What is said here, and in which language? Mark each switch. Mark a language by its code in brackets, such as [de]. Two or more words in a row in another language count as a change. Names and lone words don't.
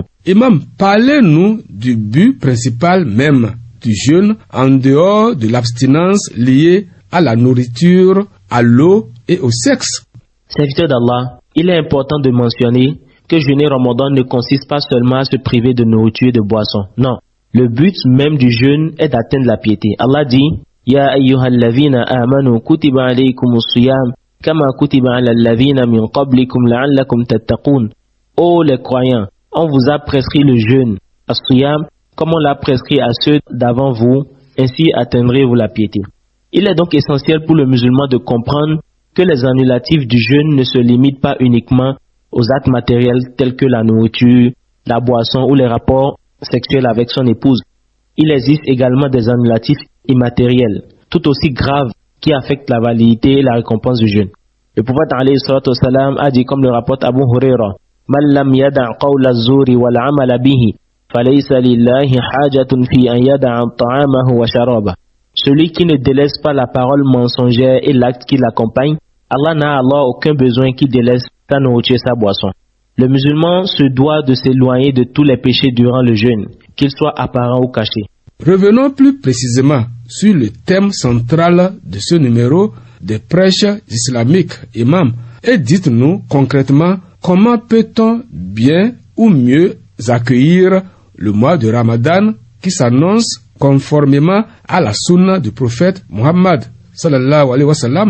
[fr] Imam, parlez-nous du but principal même du jeûne en dehors de l'abstinence liée à la nourriture, à l'eau et au sexe. Serviteur d'Allah, il est important de mentionner que jeûner Ramadan ne consiste pas seulement à se priver de nourriture et de boisson. Non, le but même du jeûne est d'atteindre la piété. Allah dit, [ar] يا أيها الذين آمنوا كتب عليكم الصيام كما كتب على الذين من قبلكم لعلكم تتقون. [fr] Ô les croyants, on vous a prescrit le jeûne, as-siyam, comme on l'a prescrit à ceux d'avant vous, ainsi atteindrez-vous la piété. Il est donc essentiel pour le musulman de comprendre que les annulatifs du jeûne ne se limitent pas uniquement aux actes matériels tels que la nourriture, la boisson ou les rapports sexuels avec son épouse. Il existe également des annulatifs immatériels, tout aussi graves, qui affectent la validité et la récompense du jeûne. Le prophète [ar] عليه الصلاة والسلام [fr] a dit, comme le rapporte Abu Huraira, [ar] من لم يدع قول الزور والعمل به فليس لله حاجة في أن يدع طعامه وشرابه. [fr] Celui qui ne délaisse pas la parole mensongère et l'acte qui l'accompagne, Allah n'a alors aucun besoin qu'il délaisse sa nourriture et sa boisson. Le musulman se doit de s'éloigner de tous les péchés durant le jeûne, qu'ils soient apparents ou cachés. Revenons plus précisément sur le thème central de ce numéro des prêches islamiques, imam, et dites-nous concrètement comment peut-on bien ou mieux accueillir le mois de Ramadan qui s'annonce conformément à la sunna du prophète Muhammad [ar] صلى الله عليه وسلم.